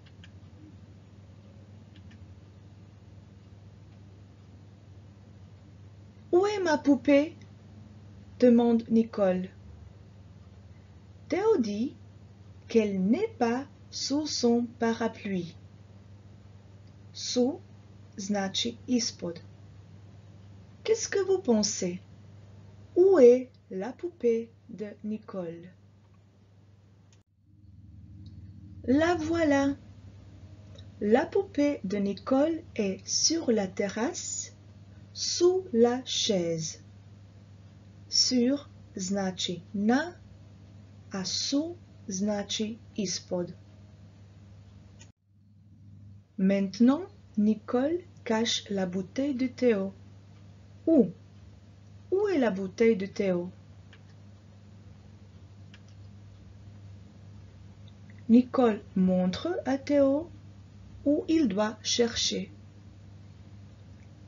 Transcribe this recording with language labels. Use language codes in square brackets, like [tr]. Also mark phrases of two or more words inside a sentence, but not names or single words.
[fr] Où est ma poupée? Demande Nicole. Théo dit qu'elle n'est pas sous son parapluie. [hr] Sous znači ispod. [fr] Qu'est-ce que vous pensez? Où est la poupée de Nicole? La voilà. La poupée de Nicole est sur la terrasse, sous la chaise. [hr] Sur znači na, a sous znači ispod. [fr] Maintenant, Nicole cache la bouteille de Théo. Où? Où est la bouteille de Théo? Nicole montre à Théo où il doit chercher.